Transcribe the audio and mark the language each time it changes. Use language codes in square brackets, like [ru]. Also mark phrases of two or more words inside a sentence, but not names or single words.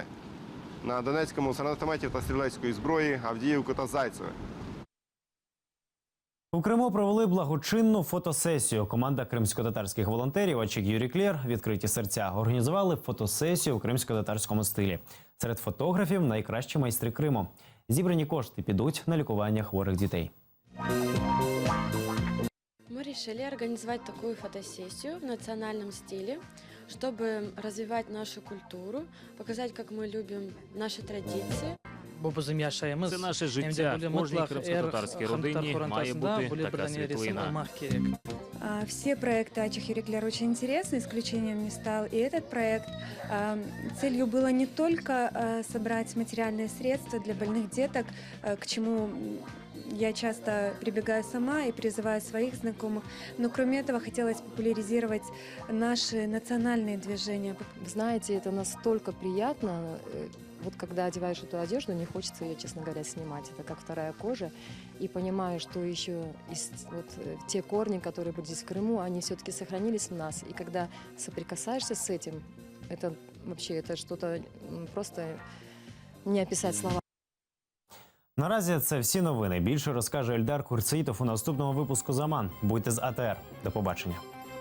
[uk] На Донецькому з гранатометів та стрілецької зброї Авдіївку та Зайцеве. У Криму провели благочинну фотосесію. Команда кримсько-татарських волонтерів «Очік Юрій Клєр» «Відкриті серця» організували фотосесію у кримсько-татарському стилі. Серед фотографів – найкращі майстри Криму. Зібрані кошти підуть на лікування хворих дітей. [ru] Мы решили организовать такую фотосессию в национальном стиле, чтобы развивать нашу культуру, показать, как мы любим наши традиции. [uk] Це наше життя. В кожній кримсько-татарській родині має бути така світлина. [ru] Все проекты «Очік Юрій Клєр» очень интересны, исключением не стал и этот проект. Целью было не только собрать материальные средства для больных деток, к чему я часто прибегаю сама и призываю своих знакомых, но кроме этого хотелось популяризировать наши национальные движения. Знаете, это настолько приятно. Вот когда одеваешь эту одежду, не хочется ее, честно говоря, снимать. Это как вторая кожа. И понимаю, что еще те корни, которые были здесь в Крыму, они все-таки сохранились в нас. И когда соприкасаешься с этим, это вообще это что-то просто не описать словами. [uk] Наразі це всі новини. Більше розкаже Ельдар Курцеїтов у наступному випуску «Заман». Будьте з АТР. До побачення.